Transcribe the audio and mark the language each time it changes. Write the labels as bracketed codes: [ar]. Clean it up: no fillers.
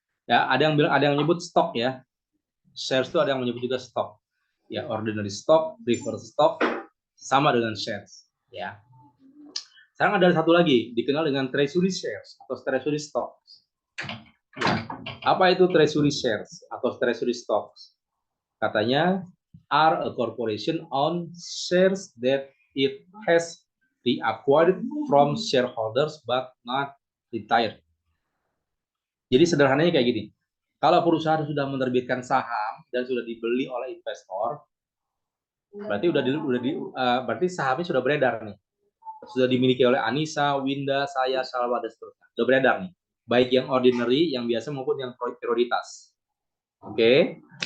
[id] Ya, ada yang bilang, ada yang menyebut stok ya. Shares itu ada yang menyebut juga stok. Ya, ordinary stock, preferred stock sama dengan shares, ya. Sekarang ada satu lagi dikenal dengan treasury shares atau treasury stocks. Ya. Apa itu treasury shares atau treasury stocks? Katanya [en] are a corporation own shares that it has reacquired from shareholders but not retired. [id] Jadi sederhananya kayak gini. Kalau perusahaan sudah menerbitkan saham dan sudah dibeli oleh investor, berarti berarti sahamnya sudah beredar nih. Sudah dimiliki oleh Anissa, Winda, saya, Salwa, dan seterusnya. Sudah beredar nih. Baik yang ordinary, yang biasa maupun yang prioritas. Oke.